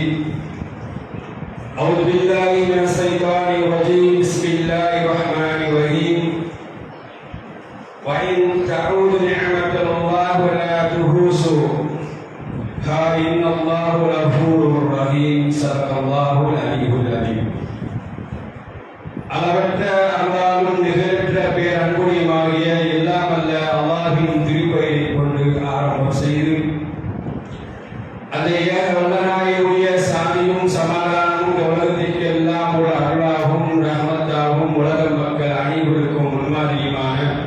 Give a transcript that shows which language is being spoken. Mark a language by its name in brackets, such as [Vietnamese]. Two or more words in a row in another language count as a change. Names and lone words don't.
[Arabic] أعوذ بالله من الشيطان الرجيم. بسم الله الرحمن الرحيم. وإن تعودوا نعمة الله ولا تحصوها إن الله غفور رحيم. صدق الله العلي العظيم. [Tamil] அளவற்ற அருளாலும் நிகழ்த்த பேரன்புடையமாகிய எல்லாம் அல்ல அல்லாஹ்வின் திருப்பெயரை கொண்டு ஆரம்பம் செய்து அந்த ஏக வல்லநாயனுடைய சாந்தியும் சமாதானமும் உலகத்திற்கு எல்லாம் ஒரு அருளாகவும் ரஹ்மத்தாகவும் உலக மக்கள் அனைவருக்கும் முன்மாதிரியுமான